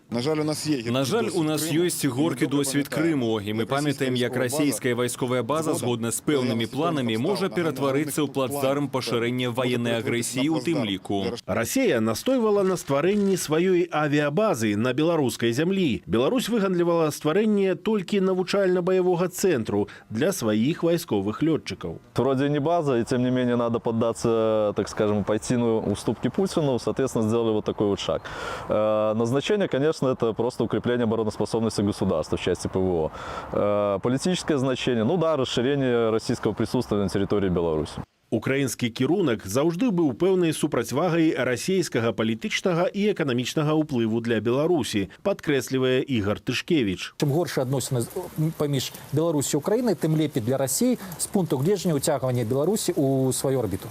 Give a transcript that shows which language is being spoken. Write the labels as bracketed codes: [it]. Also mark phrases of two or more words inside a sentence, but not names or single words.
[be] На жаль, у нас ёсць горкі досвед Крыму, і мы памятаем, як расійская вайсковая база, згодна з пэўнымі планамі, можа ператварыцца ў плацдарм пашырэння ваеннай агрэсіі ў тым ліку. Расія настойвала на стварэнні сваёй авіабазы на беларускай зямлі. Беларусь выгандлівала стварэнне толькі навучальна-баявога цэнтру для сваіх вайсковых лётчыкаў. [ru] Вроде не база, и тем не менее надо поддаться, так скажем, пойти на уступки Путину, соответственно, сделали вот такой вот шаг. Назначение, конечно, это просто укрепление обороноспособности государства в части ПВО. Политическое значение, ну да, расширение российского присутствия на территории Беларуси. [be] Украінскі кірунак заўжды быў пэўнай супрацьвагай расійскага палітычнага і эканамічнага ўплыву для Беларусі, падкрэслівае Ігор Тышкевіч. Чым горшыя адносіны паміж Беларусі і Украінай, тым лепей для Расіі з пункту гледжання ўцягвання Беларусі ў сваю орбіту.